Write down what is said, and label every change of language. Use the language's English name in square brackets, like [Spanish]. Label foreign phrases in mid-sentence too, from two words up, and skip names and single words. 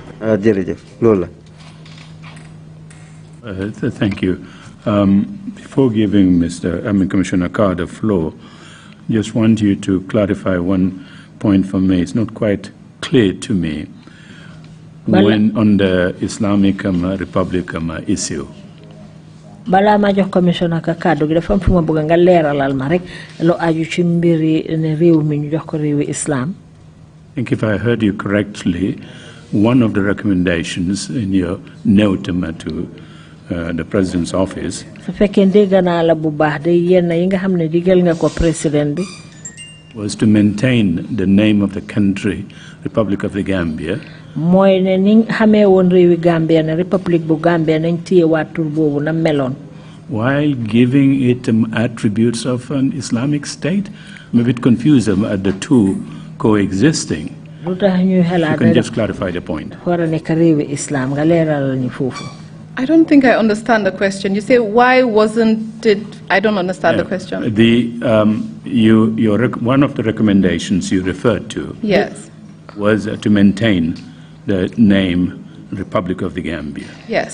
[English] Thank you. Before giving Commissioner Carr the floor, just want you to clarify one point for me. It's not quite clear to me. When on the Islamic Republic issue. [Wolof] Bala ma jox commissioner ka kaddu gi dafa am fuma bëgg nga leralal ma rek lo aju ci mbiri ne réew mi ñu jox ko réewi islam. [English] I think if I heard you correctly, one of the recommendations in your note to the President's office [Wolof] su fekkee dégg naa la bu baax day yenn yi nga xam ne digal nga ko président bi [English] was to maintain the name of the country, Republic of the Gambia. [Wolof] Moy ne ni xamé won réewi Gambia ne Republic bu Gambia nañ téye waat tur boobu na meloon. [English] While giving it attributes of an Islamic state, I'm a bit confused at the two coexisting. [Wolof] Lu tax ñuy xalaat [English] you can just clarify the point. [Wolof] Wara nekk réewi islam nga leeral ñu foofu. [English] I don't think I understand the question. You say, why wasn't it? I don't understand the question. One of the recommendations you referred to yes. was to maintain the name Republic of the Gambia. Yes.